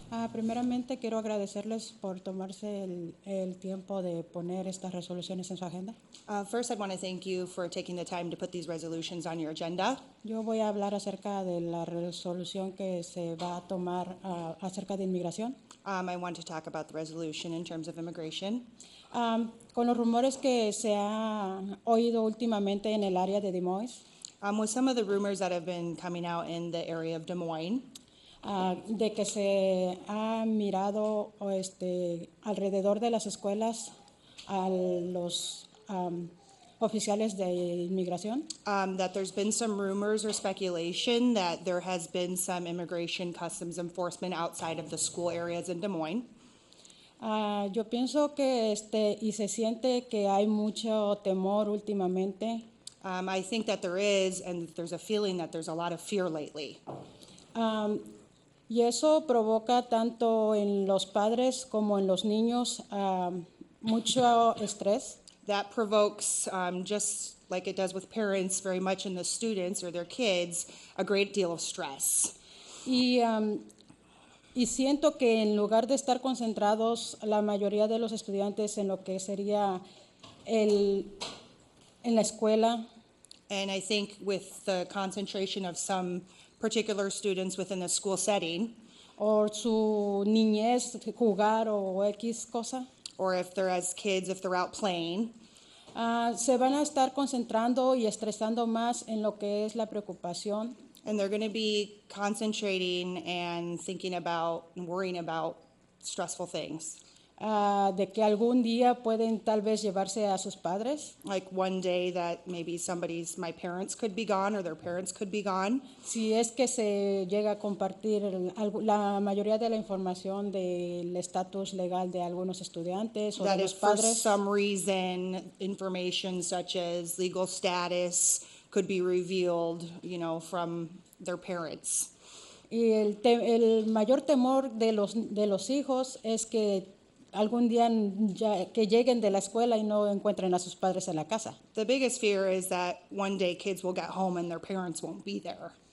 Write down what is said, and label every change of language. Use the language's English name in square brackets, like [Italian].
[Spanish] Primeramente quiero agradecerles por tomarse el tiempo de poner estas resoluciones en su agenda. [English] First, I'd want to thank you for taking the time to put these resolutions on your agenda. [Spanish] Yo voy a hablar acerca de la resolución que se va a tomar acerca de inmigración. [English] I want to talk about the resolution in terms of immigration. [Spanish] Con los rumores que se han oído últimamente en el área de Des Moines, [English] With some of the rumors that have been coming out in the area of Des Moines, [Spanish] de que se ha mirado alrededor de las escuelas a los oficiales de inmigración. [English] That there's been some rumors or speculation that there has been some immigration customs enforcement outside of the school areas in Des Moines. [Spanish] Yo pienso que y se siente que hay mucho temor últimamente. [English] I think that there is, and there's a feeling that there's a lot of fear lately. [Spanish] Y eso provoca tanto en los padres como en los niños mucho estrés. [English] That provokes, just like it does with parents, very much in the students or their kids, a great deal of stress. [Spanish] Y siento que en lugar de estar concentrados la mayoría de los estudiantes en lo que sería en la escuela, [English] And I think with the concentration of some particular students within the school setting, [Spanish] o su niñez, jugar o X cosa, [English] or if they're as kids, if they're out playing, [Spanish] se van a estar concentrando y estresando más en lo que es la preocupación. [English] And they're going to be concentrating and thinking about and worrying about stressful things. [Spanish] De que algún día pueden tal vez llevarse a sus padres. [English] Like one day that maybe my parents could be gone or their parents could be gone. [Spanish] Si es que se llega a compartir la mayoría de la información del estatus legal de algunos estudiantes o [English] That [Spanish] de [English] if [Spanish] los [English] for [Spanish] padres. [English] some reason information such as legal status could be revealed, from their parents. [Spanish] Y el mayor temor de los hijos es que algún día que lleguen de la escuela y no encuentren a sus padres en la casa. [English] The biggest fear is that one day kids will get home and their parents won't be there.